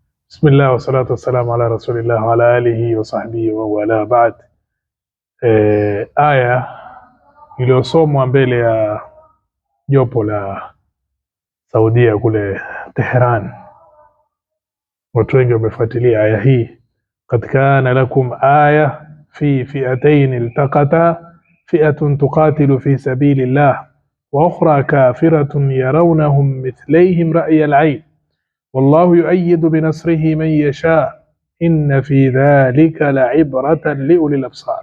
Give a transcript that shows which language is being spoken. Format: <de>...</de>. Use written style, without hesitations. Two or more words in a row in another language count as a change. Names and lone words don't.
<ar>بسم الله والصلاة والسلام على رسول الله وعلى آله وصحبه ووالاه بعد.</ar> <sw>Aya iliyosomwa mbele ya jopo la Saudia kule Tehran, watu wengi wamefuatilia aya hii.</sw> <ar>قد كان لكم آية في فئتين التقتا فئة تقاتل في سبيل الله وأخرى كافرة يرونهم مثليهم رأي العين والله يؤيد بنصره من يشاء إن في ذلك لعبرة لأولي الأبصار.</ar>